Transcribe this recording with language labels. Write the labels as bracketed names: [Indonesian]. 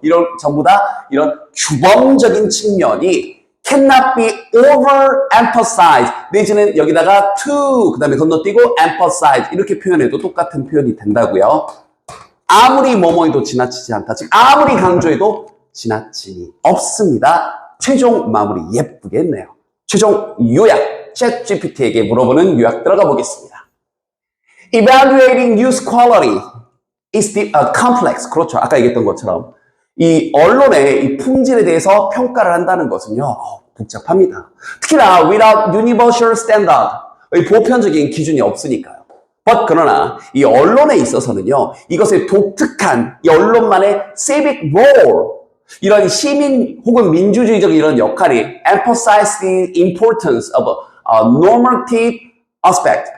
[Korean] 이런 전부 다 이런 규범적인 측면이 [English] cannot be overemphasized [Korean] 내지는 여기다가 to 그 다음에 건너뛰고 emphasize 이렇게 표현해도 똑같은 표현이 된다고요. 아무리 뭐뭐해도 지나치지 않다. 즉 아무리 강조해도 지나침이 없습니다. 최종 마무리 예쁘게 했네요. 최종 요약 ChatGPT에게 물어보는 요약 들어가 보겠습니다. [English] Evaluating news quality is complex. [Korean] 그렇죠. 아까 얘기했던 것처럼 이 언론의 이 품질에 대해서 평가를 한다는 것은요. 복잡합니다. 특히나 [English] without universal standard, [Korean] 보편적인 기준이 없으니까요. [English] But [Korean] 그러나 이 언론에 있어서는요. 이것의 독특한 이 언론만의 [English] civic role, [Korean] 이런 시민 혹은 민주주의적 이런 역할이 [English] emphasize the importance of a normative aspect.